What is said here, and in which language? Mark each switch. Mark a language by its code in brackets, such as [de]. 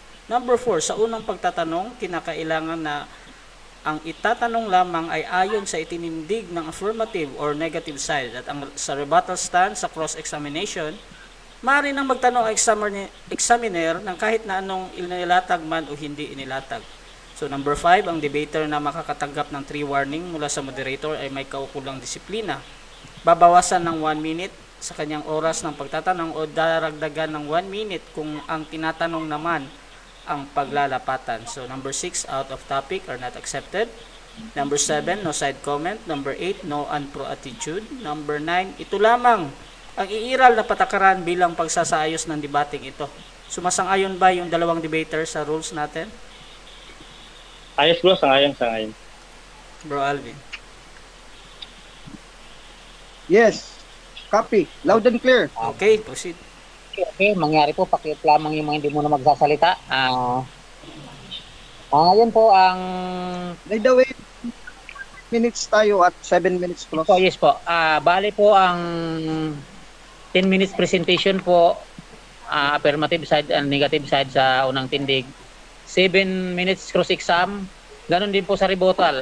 [tl] Number 4, sa unang pagtatanong, kinakailangan na ang itatanong lamang ay ayon sa itinindig ng affirmative or negative side at sa rebuttal stand sa cross-examination, maaari nang magtanong ang examiner ng kahit na anong inilatag man o hindi inilatag. So number 5, ang debater na makakatanggap ng 3 warning mula sa moderator ay may kaukulang disiplina. Babawasan ng 1 minute sa kanyang oras ng pagtatanong o daragdagan ng 1 minute kung ang tinatanong naman ang paglalapatan. [en] So number 6, out of topic or not accepted. Number 7, no side comment. Number 8, no unpro attitude. [tl] Number 9, ito lamang ang iiral na patakaran bilang pagsasaayos ng debating ito. Sumasang-ayon ba yung dalawang debater sa rules natin? Ayos bro, sangayon. Bro Alvin. [en] Yes. Copy. Loud and clear. Okay, proceed. [tl] Okay, mangyari po, pakit lamang yung mga hindi mo na magsasalita. Ngayon po ang... [en] By the way, minutes [tl] tayo at [en] 7 minutes plus. [tl] Po, yes po. Bali po ang 10 minutes presentation po, affirmative side and negative side sa unang tindig. [en] 7 minutes cross-exam. [tl] Ganon din po sa rebuttal.